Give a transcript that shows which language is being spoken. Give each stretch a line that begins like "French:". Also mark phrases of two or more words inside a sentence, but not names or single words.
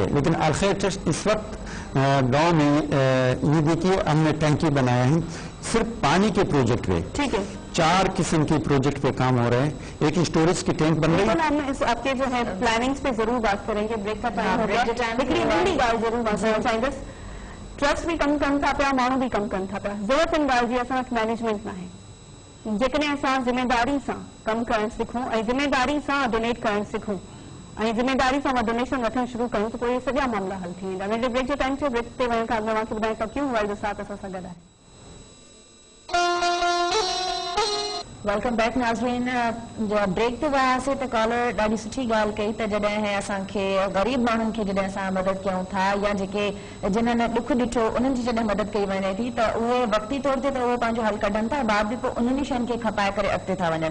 Urdu: لیکن الخیر ٹرسٹ اس وقت گاؤں میں یہ دیکھیے ہم نے ٹنکی بنایا ہے صرف پانی کے پروجیکٹ پہ, ٹھیک ہے, 4 قسم کے پروجیکٹ پہ کام ہو رہے ہیں۔ ایک سٹوریج کی ٹینک بن رہی ہے. ہم اس آپ کے جو ہے پلاننگز پہ ضرور بات کریں گے، بریک کا ٹائم ہوگا، لیکن
Sindhi: नंढी ॻाल्हि जरूर बात करणु चाहींदसि। ट्रस्ट भी कम कनि था पिया, माण्हू भी कम कनि था पिया, ज़रूरत इन ॻाल्हि जी असां वटि मैनेजमेंट न आहे। जेकॾहिं असां ज़िम्मेदारी सां कमु करणु सिखूं ऐं ज़िम्मेदारी सां डोनेट करणु सिखूं ऐं ज़िम्मेदारी सां डोनेशन वठणु शुरू कयूं त पोइ इहे सॼा मामला हल थी वेंदा। नंढे ब्रेक जे टाइम थियो, ब्रेक ते वञण खां अॻु तव्हांखे ॿुधायां त क्यों मोबाइल जो साथ असां सां गॾु आहे।
English: Welcome back nazreen.
Sindhi: जो ब्रेक ते वियासीं त कॉलर ॾाढी सुठी ॻाल्हि कई त जॾहिं असांखे ग़रीब माण्हुनि खे जॾहिं असां मदद कयूं था या जेके जिन्हनि ॾुख ॾिठो उन्हनि जी जॾहिं मदद कई वञे थी त उहे वक़्ती तौर ते त उहे पंहिंजो हल कढनि था, बाद बि पोइ उन्हनि शयुनि खे खपाए करे अॻिते था वञनि।